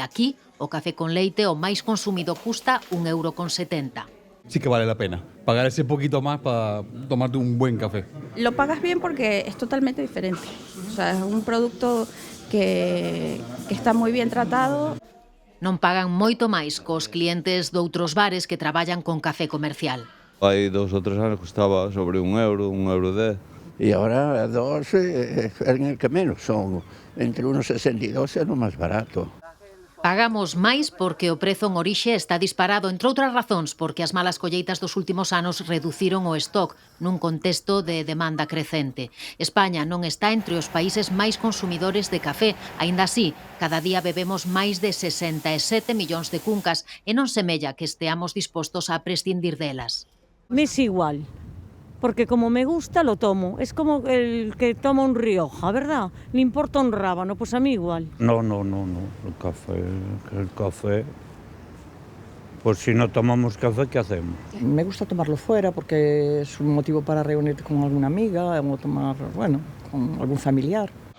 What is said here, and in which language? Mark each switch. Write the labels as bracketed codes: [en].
[gl] Aquí, o café con leite o máis consumido custa 1,70 €. [es] Sí que vale la pena pagar ese poquito más para tomarte un buen café. Lo pagas bien porque es totalmente diferente. O sea, es un producto que está moi bien tratado. [gl] Non pagan moito máis cos clientes doutros bares que traballan con café comercial. Hai 2 ou 3 anos costaba sobre €1, €1,10. [es] Y ahora 2 es el que menos, son entre 1,62 e lo más barato. [gl] Pagamos máis porque o prezo en orixe está disparado, entre outras razóns porque as malas colleitas dos últimos anos reduciron o stock nun contexto de demanda crecente. España non está entre os países máis consumidores de café, aínda así, cada día bebemos máis de 67 millóns de cuncas e non semella que esteamos dispostos a prescindir delas. [es] Me es igual. Porque como me gusta lo tomo, es como el que toma un Rioja, ¿verdad? Le importa un rábano, pues a mí igual. No, el café Pues si no tomamos café, ¿qué hacemos? Me gusta tomarlo fuera porque es un motivo para reunirte con alguna amiga o tomar, bueno, con algún familiar.